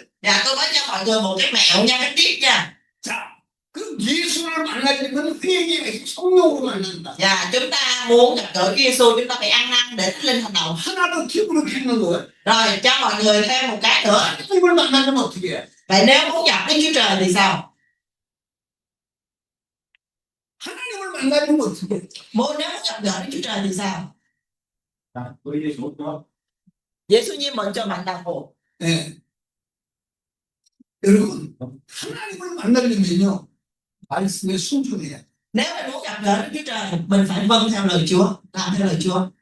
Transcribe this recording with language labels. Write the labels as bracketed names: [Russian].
[Vietnamese] Dạ tôi nói cho mọi người một cái mẹo nha, cái tip nha. [Korean] 자, 그럼 예수를 만나려면 회개의 성령으로 만난다. [Vietnamese] Dạ chúng ta muốn gặp gỡ Chúa Giêsu chúng ta phải ăn năn để Thánh Linh hành động. [Korean] 하나 더 팁으로 드리는 거예요. [Vietnamese] Rồi cho mọi người thêm một cái nữa. [Korean] 하나님을 만나려면 어떻게 해? [Vietnamese] Vậy nếu muốn gặp Đức Chúa Trời thì sao? [Korean] 하나님을 만나려면 어떻게 해? [Vietnamese] Nếu muốn gặp gỡ Đức Chúa Trời thì sao? [Korean] 예수님은 저 만나고. 예. 여러분, 하나님을 만나려면요, 말씀에 순종해야 돼. [Vietnamese] Nếu mình muốn gặp gỡ Đức Chúa Trời, mình phải vâng theo lời Chúa, làm theo lời Chúa.